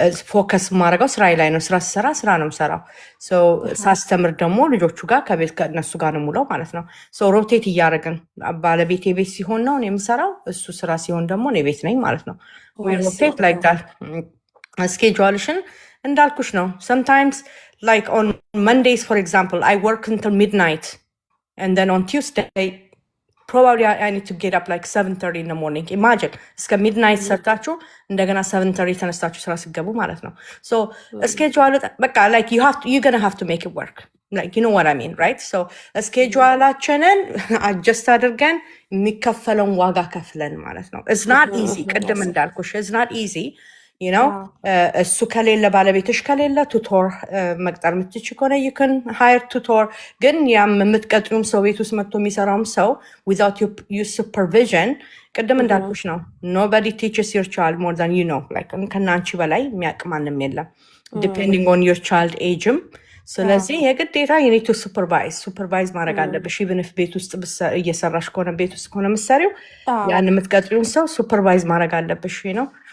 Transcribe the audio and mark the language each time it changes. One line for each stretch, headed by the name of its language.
Amharic: ፎከስ ማድረገው ስራ ላይ ነው። ስራ ስሰራ ስራ ነው የምሰራው። ሳስተምር ደግሞ ልጆቹ ጋር ከቤት ከእነሱ ጋር ነው የምውለው ማለት ነው። ሮቴት እያደረግን ባለቤቴ ቤት ሲሆን ነው እኔ የምሰራው፣ እሱ ስራ ሲሆን ደግሞ እኔ ቤት ነኝ ማለት ነው።
English: ሮቴት ላይክ ዳት።
Amharic: ስኬጁዋልሽን እንዳልኩሽ ነው።
English: sometimes like on Mondays for example I work until midnight and then on Tuesday probably I need to get up like 7:30 in the morning. Imagine እስከ midnight
Amharic: ሰርታችሁ እንደገና 7:30 ተነስታችሁ ስራ ሲገቡ ማለት ነው።
English: so schedule በቃ like you're gonna have to make it work, like you know what I mean, right?
Amharic: so scheduleአችንን adjust አድርገን የሚከፈለውን ዋጋ ከፍለን ማለት ነው።
English: it's not easy።
Amharic: ቅድም እንዳልኩሽ
English: it's not easy, you know.
Amharic: እሱ ከሌለ ባለቤትሽ ከሌለ ቱቶር መቅጠር የምትችይ ከሆነ
English: you can hire tutor።
Amharic: ግን ያም የምትቀጥሩም ሰው ቤት ውስጥ መጥቶ የሚሰራውም ሰው
English: without your supervision
Amharic: ቅድም እንዳልኩሽ ነው።
English: nobody teaches your child more than you know።
Amharic: like ከናንቺ በላይ የሚያውቅ ማንም የለም
English: depending on your child
Amharic: ageም። ስለዚህ የግዴታ
English: you need to
Amharic: supervise ማድረግ አለብሽ።
English: even if
Amharic: ቤት ውስጥ እየሰራሽ ከሆነ ቤት ውስጥ ከሆነ የምትሰሪው ያን የምትቀጥሪውን ሰው supervise ማድረግ አለብሽ ነው።